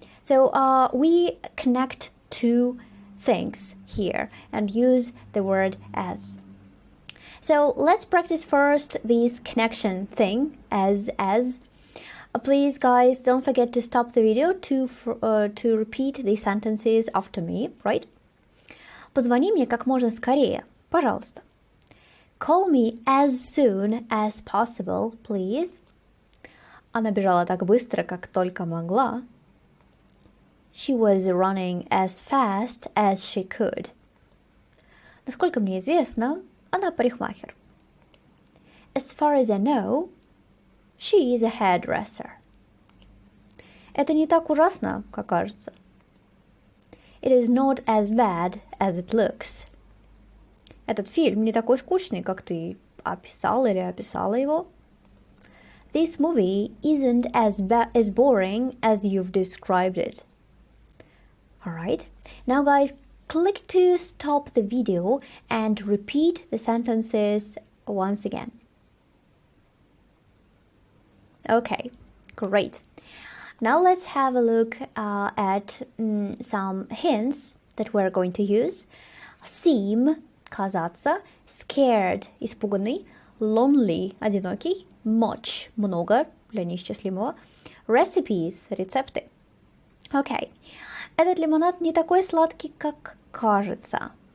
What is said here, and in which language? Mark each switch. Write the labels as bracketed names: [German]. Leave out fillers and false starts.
[English] So we connect two things here and use the word as. So let's practice first this connection thing, as. Please guys, don't forget to stop the video to repeat these sentences after me, right? [Russian] Позвони мне как можно скорее, пожалуйста. [English] Call me as soon as possible, please. [Russian] Она бежала так быстро, как только могла. [English] She was running as fast as she could. [Russian] Насколько мне известно, она парикмахер. [English] As far as I know, she is a hairdresser. [Russian] Это не так ужасно, как кажется. [English] It is not as bad as it looks. [Russian] Этот фильм не такой скучный, как ты описал или описала его. [English] This movie isn't as boring as you've described it. Alright, now guys, click to stop the video and repeat the sentences once again. Okay, great. Now let's have a look at some hints that we're going to use. [Russian] Seem, казаться, scared, испуганный, lonely, одинокий, much, много, для неисчислимого, recipes, рецепты. [English] Okay. [Russian] Этот лимонад не такой сладкий, как кажется.